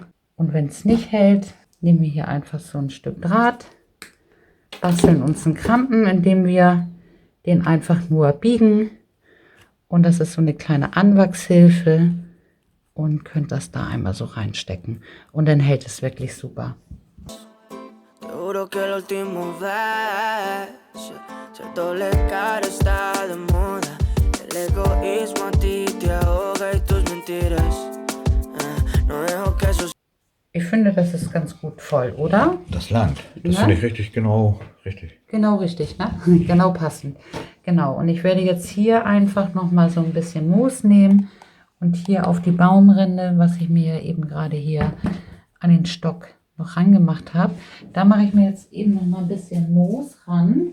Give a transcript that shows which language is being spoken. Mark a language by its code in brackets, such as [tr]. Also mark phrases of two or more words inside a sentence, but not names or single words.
[de] Und wenn es nicht hält, nehmen wir hier einfach so ein Stück Draht, basteln uns einen Krampen, indem wir den einfach nur biegen. Und das ist so eine kleine Anwachshilfe und könnt das da einmal so reinstecken. Und dann hält es wirklich super. [es] Seguro que la última vez ser doble cara está de moda. El egoísmo a ti te ahoga y tus mentiras. No dejo que eso. [de] Ich finde, das ist ganz gut voll, oder? Das langt. Das Ja? finde ich richtig genau richtig. Genau richtig, ne? Genau passend. Genau, und ich werde jetzt hier einfach nochmal so ein bisschen Moos nehmen und hier auf die Baumrinde, was ich mir eben gerade hier an den Stock noch rangemacht habe, da mache ich mir jetzt eben nochmal ein bisschen Moos ran.